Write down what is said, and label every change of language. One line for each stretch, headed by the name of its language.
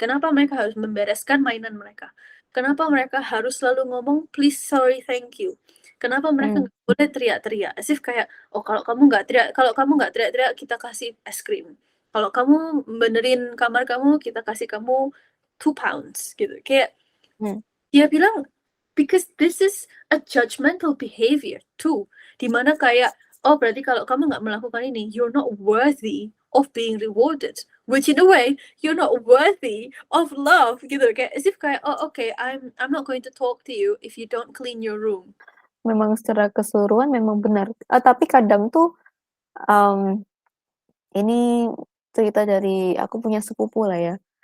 Indonesian: Kenapa mereka harus membereskan mainan mereka. Kenapa mereka harus selalu ngomong
English: please, sorry, thank you.
Indonesian: Kenapa mereka nggak boleh teriak-teriak.
English: As if
Indonesian: kayak, kalau kamu nggak teriak-teriak, kita kasih es krim. Kalau kamu benerin kamar kamu, kita kasih kamu 2 pounds gitu. Kayak dia bilang
English: because this is a judgmental behavior too.
Indonesian: Dimana kayak, berarti kalau kamu nggak melakukan ini,
English: you're not worthy of being rewarded. Which in a way, you're not worthy of love
Indonesian: gitu. Kayak
English: as if kayak, okay, I'm not going to talk to you if you don't clean your room.
Indonesian: Memang secara keseluruhan memang benar. Tapi kadang tuh ini cerita dari aku punya sepupu lah ya.